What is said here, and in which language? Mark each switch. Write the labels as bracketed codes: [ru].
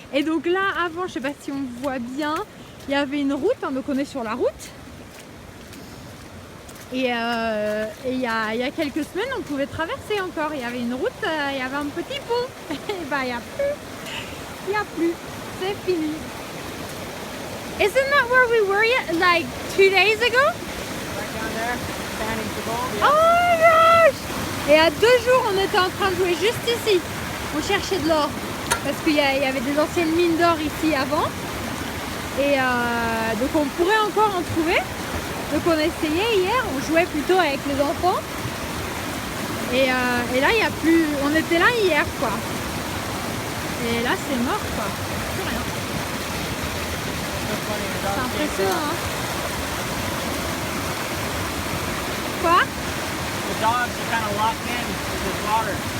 [fr] Et donc là, avant, je sais pas si on voit bien, il y avait une route, hein, donc on est sur la route. Et il y a quelques semaines, on pouvait traverser encore. Il y avait une route, il y avait un petit pont. Et bah, il n'y a plus. C'est fini. [en] Isn't that where we were like 2 days ago? Right down there, standing for gold. Yeah. Oh my gosh! [fr] Et à 2 jours, on était en train de jouer juste ici. On cherchait de l'or. Parce qu'il y avait des anciennes mines d'or ici avant. Et donc on pourrait encore en trouver. Donc on essayait hier, on jouait plutôt avec les enfants. Et là, il n'y a plus... On était là hier, quoi. Et là, c'est mort, quoi. Plus rien. C'est impressionnant, hein. Quoi? [en] The dogs are kind of locked in with this water.